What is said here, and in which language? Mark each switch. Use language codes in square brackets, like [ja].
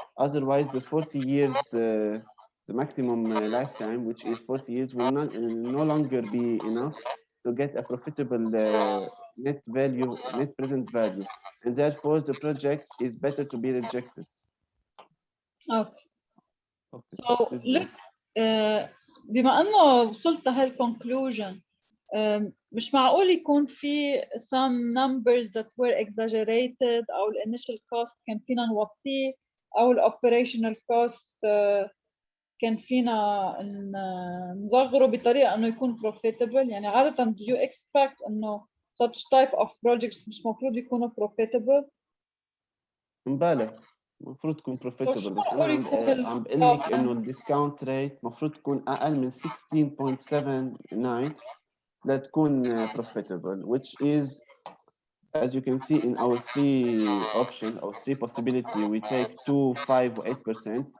[en] Otherwise, the 40 years, the maximum lifetime, which is 40 years, will no longer be enough to get a profitable net present value, and therefore the project is better to be rejected. Okay. [ar] So look, بما انه وصلت هالconclusion, مش معقول يكون في [en] some numbers that were exaggerated [ar] أو ال initial cost كان فينا نوطيه أو ال operational cost كان فينا نصغره بطريقة إنه يكون profitable. يعني عادة [en] do you expect [ar] إنه [en] such type of projects [ar] مش مفروض يكونوا [en] profitable؟ [ar] مبالغ، المفروض تكون [en] profitable، [ar] بس أنا عم بقول لك إنه الديسكاونت ريت المفروض تكون أقل من [en] 16.79 [ar] لتكون [en] profitable, which is, as you can see in our three options, our three possibility, we take 2, 5, or 8%.